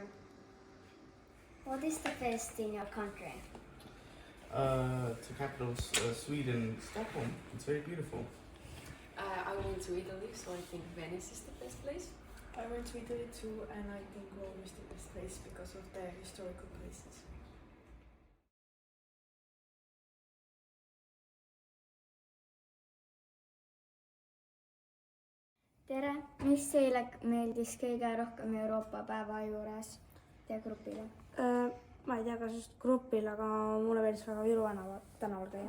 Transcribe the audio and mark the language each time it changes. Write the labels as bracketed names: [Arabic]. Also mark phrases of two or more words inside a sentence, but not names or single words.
[English] What is the best in your country? To capital Sweden, Stockholm. It's very beautiful. I went to Italy, so I think Venice is the best place. I went to Italy too, and I think Rome is the best place because of the historical places. [Estonian] Tere, mis teile meeldis kõige rohkem Euroopa päeva juures ja grupile? Ma ei tea, kas just grupil, aga mulle meeldis väga Viru tänaval käia.